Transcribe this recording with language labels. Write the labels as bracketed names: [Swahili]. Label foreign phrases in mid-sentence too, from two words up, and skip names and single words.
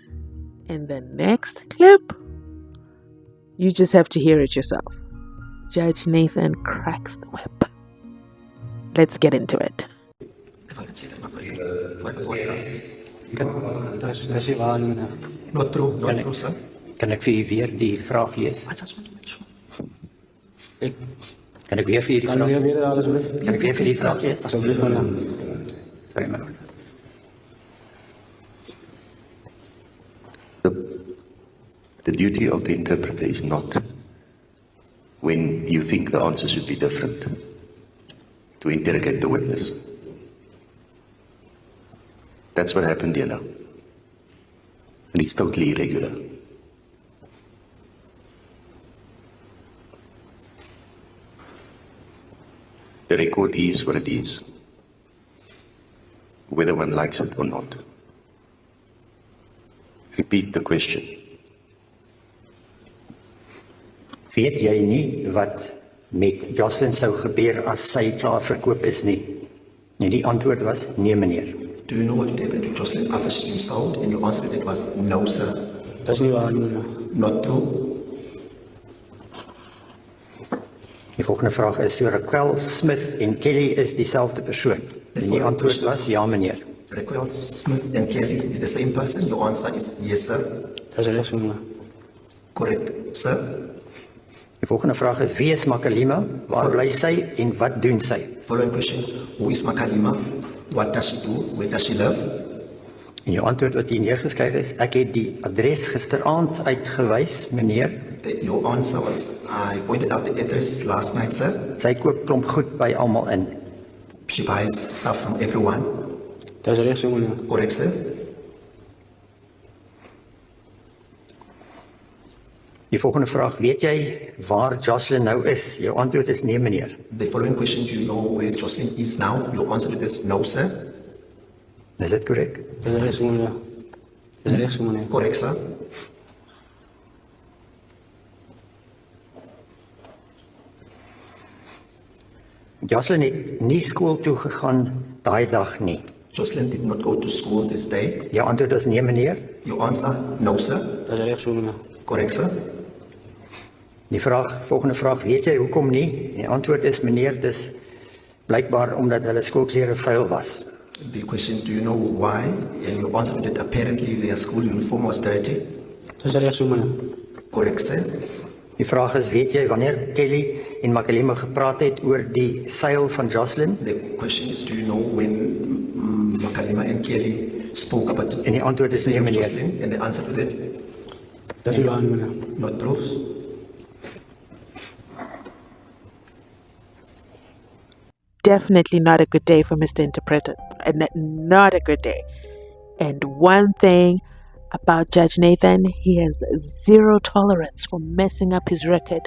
[English] In the next clip, you just have to hear it yourself. Judge Nathan cracks the whip. Let's get into it. Not true, sir. [Afrikaans] Kan ek vir u weer die vraag lees? Ek Kan ek weer vir hierdie kan vraag? weer herhaal asseblief. Kan ek weer vir die vraag lees? Asseblief meneer. [English] Sorry, man. The duty of the interpreter is not, when you think the answer should be different, to interrogate the witness. That's what happened here now. And it's totally irregular. The record is what it is, whether one likes it or not. Repeat the question. [Afrikaans] Weet jy nie wat met Joslin sou gebeur as sy klaar verkoop is nie? En die antwoord was nee, meneer. [English] Do you know what would happen to Jocelyn after she's been sold? And your answer to that was no, sir. [Afrikaans] Dis nie waar nie meneer. [English] Not true. [Afrikaans] Die volgende vraag is, so Raquel Smith en Kelly is dieselfde persoon? En die antwoord was ja, meneer. [English] Raquel Smith and Kelly is the same person. Your answer is yes, sir. [Afrikaans] Dis reg so meneer. [English] Correct, sir. [Afrikaans] Die volgende vraag is, wie is Makalima? Waar bly sy en wat doen sy? [English] Following question. Who is Makalima? What does she do? Where does she live? [Afrikaans] En jou antwoord wat hier neergeskryf is, ek het die adres gisteraand uitgewys, meneer. [English] Your answer was, I pointed out the address last night, sir. [Afrikaans] Sy koop klomp goed by almal in. [English] She buys stuff from everyone. [Afrikaans] Dis reg so meneer. [English] Correct, sir. [Afrikaans] Die volgende vraag, weet jy waar Joslin nou is? Jou antwoord is nee, meneer. [English] The following question, do you know where Jocelyn is now? Your answer to this, no, sir. [Afrikaans] Is dit korrek? Dis reg so meneer. Dis reg so meneer. [English] Correct, sir. [Afrikaans] Joslin het nie skool toe gegaan daai dag nie. [English] Jocelyn did not go to school this day. [Afrikaans] Jou antwoord is nee, meneer. [English] Your answer, no, sir. [Afrikaans] Dis reg so meneer. [English] Correct, sir. [Afrikaans] Die volgende vraag, weet jy hoekom nie? Die antwoord is meneer, dis blykbaar omdat hulle skoolklere vuil was. [English] The question, do you know why? And your answer to that, apparently their school uniform was dirty. [Afrikaans] Dis reg so meneer. [English] Correct, sir. [Afrikaans] Die vraag is, weet jy wanneer Kelly en Makalima gepraat het oor die seil van Joslin? [English] The question is, do you know when Makalima and Kelly spoke about [Afrikaans] En die antwoord is nee, meneer. [English] Jocelyn? And the answer to that, [Afrikaans] Dis nie waar nie meneer. [English] not true. Definitely not a good day for Mr. Interpreter. And not a good day. And one thing about Judge Nathan, he has zero tolerance for messing up his record.